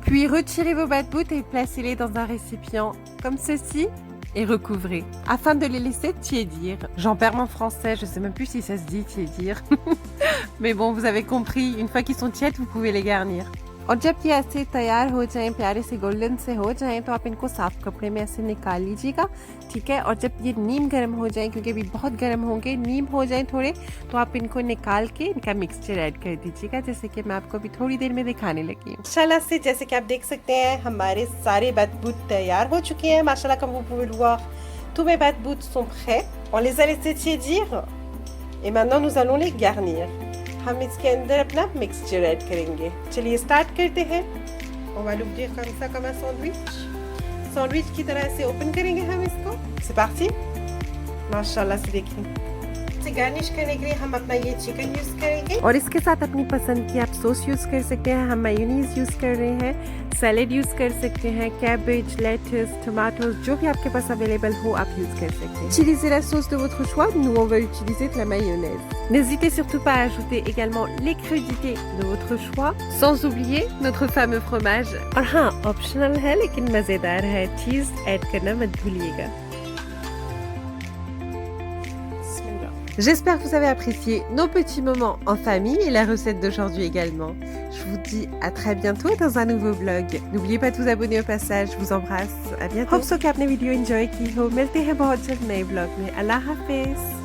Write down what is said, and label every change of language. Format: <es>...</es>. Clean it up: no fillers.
<fr>Puis retirez vos batouts et placez-les dans un récipient comme ceci et recouvrez afin de les laisser tiédir. J'en perds mon français, je sais même plus si ça se dit tiédir. Mais bon, vous avez compris, une fois qu'ils sont tièdes, vous pouvez les garnir.</fr> <hi>और जब ये ऐसे तैयार हो जाएं, प्यारे से golden से हो जाएं, तो आप इनको साफ कपड़े में ऐसे निकाल लीजिएगा, ठीक है। और जब ये नीम गर्म हो जाएं, क्योंकि अभी बहुत गर्म होंगे, नीम हो जाएं थोड़े, तो आप इनको निकाल के इनका मिक्सचर ऐड कर दीजिएगा, जैसे कि मैं आपको अभी थोड़ी देर में दिखाने लगी हूँ। माशाल्लाह से जैसे कि आप देख सकते हैं, हमारे सारे batouts तैयार हो चुके हैं।</hi> <fr>माशाल्लाह, comme vous pouvez le voir, tous mes batouts sont prêts. On les a laissés tiédir et maintenant nous allons les garnir.</fr> <hi>हम इसके अंदर अपना मिक्सचर ऐड करेंगे। चलिए स्टार्ट करते हैं।</hi> <fr>On va l'ouvrir comme ça, comme un sandwich.</fr> <hi>Sandwich की तरह से ओपन करेंगे हम इसको।</hi> <fr>C'est parti।</fr> <hi>माशाल्लाह से देखिए। इसे गार्निश करने के लिए हम अपना ये चिकन यूज करेंगे और इसके साथ अपनी पसंद की आप सॉस यूज कर सकते हैं। हम मेयोनीज यूज कर रहे हैं, सैलेड यूज कर सकते हैं, कैबेज, लेट्स, टमाटोस, जो भी आपके पास अवेलेबल हो आप यूज कर सकते हैं।</hi> <fr>Utilisez la sauce de votre choix, nous on va utiliser de la mayonnaise. N'hésitez surtout pas à ajouter également les crudités de votre choix, sans oublier notre fameux fromage.</fr> <hi>और हाँ, ऑप्शनल है लेकिन मजेदार है, चीज ऐड करना मत भूलिएगा।</hi> <fr>J'espère que vous avez apprécié nos petits moments en famille et la recette d'aujourd'hui également. Je vous dis à très bientôt dans un nouveau vlog. N'oubliez pas de vous abonner au passage. Je vous embrasse. À bientôt.</fr> <en>Hope so</en> <hi>कि आपने video enjoy की हो। मिलते हैं बहुत जल्द नए blog में। अल्लाह हाफिज।</hi>